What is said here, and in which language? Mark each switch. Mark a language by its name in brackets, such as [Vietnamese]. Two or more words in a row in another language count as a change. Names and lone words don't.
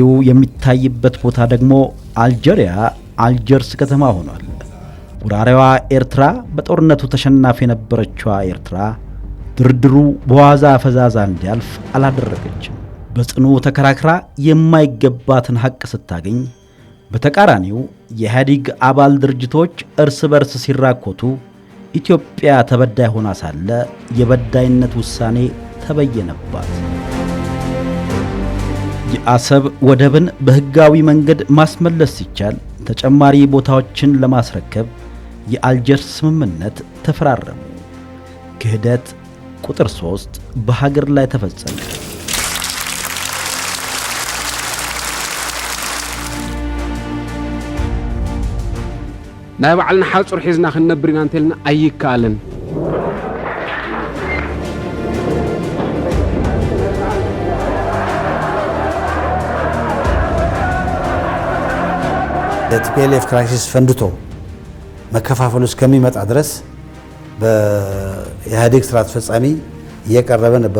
[Amharic] የሚታይበት ቦታ ደግሞ አልጄሪያ አልጀርስ ከተማ ሆኗል። ወራሪዋ ኤርትራ በጦርነቱ ተሸናፊ የነበረችው ኤርትራ ድርድሩ በዋዛ ፈዛዛ እንዲያልፍ አላደረገችም። በጽኑ ተከራክራ የማይገባትን ሐቅ ስታገኝ፣ በተቃራኒው የኢህአዴግ አባል ድርጅቶች እርስ በርስ ሲራኮቱ ኢትዮጵያ ተበዳይ ሆና ሳለ የበዳይነት ውሳኔ ተበየነባት። የአሰብ ወደብን በህጋዊ መንገድ ማስመለስ ሲቻል ተጨማሪ ቦታዎችን ለማስረከብ የአልጀርስ ስምምነት ተፈራረሙ። ክህደት ቁጥር 3 በሀገር ላይ ተፈጸመ። [Tigrinya] ናይ ባዕልና ሓጹር ሒዝና ክንነብር ኢና እንተልና ኣይከኣልን። [Amharic] የቲፒኤልኤፍ ክራይሲስ ፈንድቶ መከፋፈሉ እስከሚመጣ ድረስ በኢህአዴግ ስራ አስፈጻሚ እየቀረበ ነበር